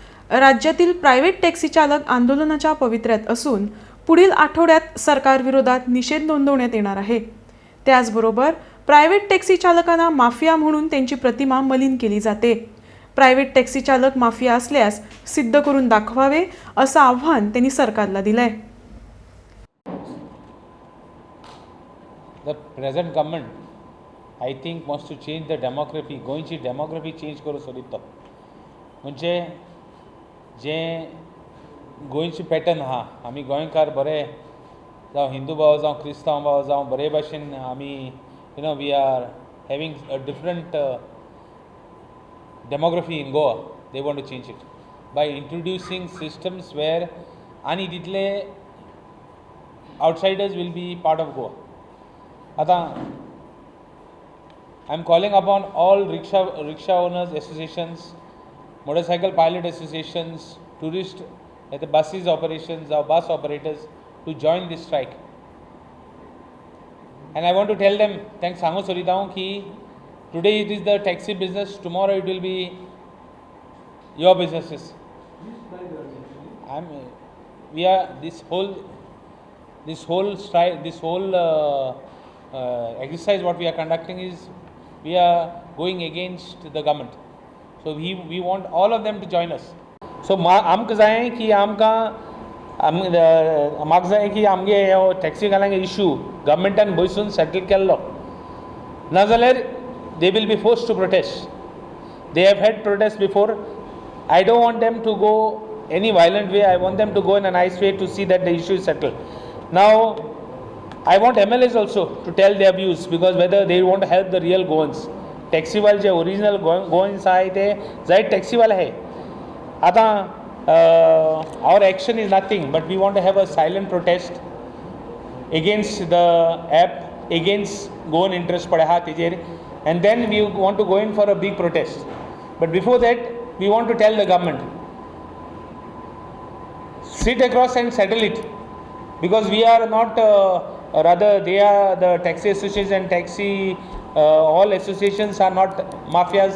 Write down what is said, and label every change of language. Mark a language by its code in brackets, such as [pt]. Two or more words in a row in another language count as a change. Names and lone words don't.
[mr] राज्यातील प्रायव्हेट टॅक्सी चालक आंदोलनाच्या पवित्र्यात असून पुढील आठवड्यात सरकारविरोधात निषेध नोंदवण्यात येणार आहे। त्याचबरोबर प्रायव्हेट टॅक्सी चालकांना माफिया म्हणून त्यांची प्रतिमा मलिन केली जाते। प्रायव्हेट टॅक्सी चालक माफिया असल्यास सिद्ध करून दाखवावे असं आव्हान त्यांनी सरकारला दिलंय। [en] The present government, I think, wants to change the demography. [kok] गोंयची [en] demography change [kok] करूं सोदिता. म्हणजे जे गोंयची पॅटर्न आहा, आमी गोंयकार बरे जावं हिंदू भाव जावं क्रिस्तांव भाव जावं बरे भाशेन आमी [en] we are having a different demography in Goa. They want to change it by introducing systems where [kok] आणि तितले [en] outsiders will be part of Goa. आता I am calling upon all rickshaw owners associations, motorcycle pilot associations, tourist at the buses operations or bus operators to join this strike. And I want to tell them, thanks [kok] सांगू सोदिता हांव की [en] today it is the taxi business, tomorrow it will be your businesses. We are this whole strike, this whole exercise what we are conducting is we are going against the government. So we want all of them to join us. [kok] So आमकां जाय की म्हाका जाय की आमगे टॅक्सी वाल्यांगे इशू गव्हर्मेंटान बसून सेटल केल्लो नाजाल्यार [en] they will be forced to protest. They have had protests before. I don't want them to go any violent way. I want them to go in a nice way to see that the issue is settled. Now I want MLAs also to tell their views, because whether they want to help the real Goans. [kok] Taxi वाले जे ओरिजिनल Goans आहे ते जायत टॅक्सी वाले आहे. [en] आता our action is nothing, but we want to have a silent protest against the app, against Goan interest [kok] पडे हा तेजेर, [en] and then we want to go in for a big protest. But before that, we want to tell the government, sit across and settle it, because we are not rather they are the taxi associations and taxi all associations are not mafias.